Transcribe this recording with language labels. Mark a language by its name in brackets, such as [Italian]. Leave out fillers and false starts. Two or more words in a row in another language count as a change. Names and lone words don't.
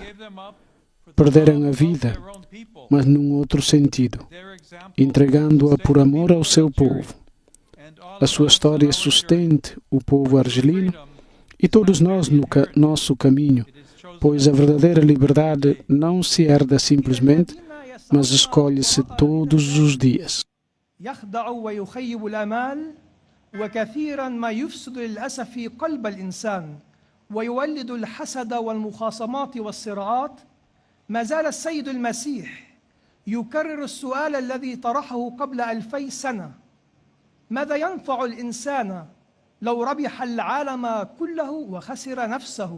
[Portuguese] Perderam a vida, mas num outro sentido, entregando-a por amor ao seu povo. A sua história sustente o povo argelino e todos nós no nosso caminho, pois a verdadeira liberdade não se herda simplesmente, mas escolhe-se todos os dias. [Arabic] يخدع ويخيب الآمال، وكثيرا ما يفسد للأسف قلب الإنسان ويولد الحسد والمخاصمات والصراعات. ما زال السيد المسيح يكرر السؤال الذي طرحه قبل 2000 سنة: ماذا ينفع الإنسان لو ربح العالم كله وخسر نفسه؟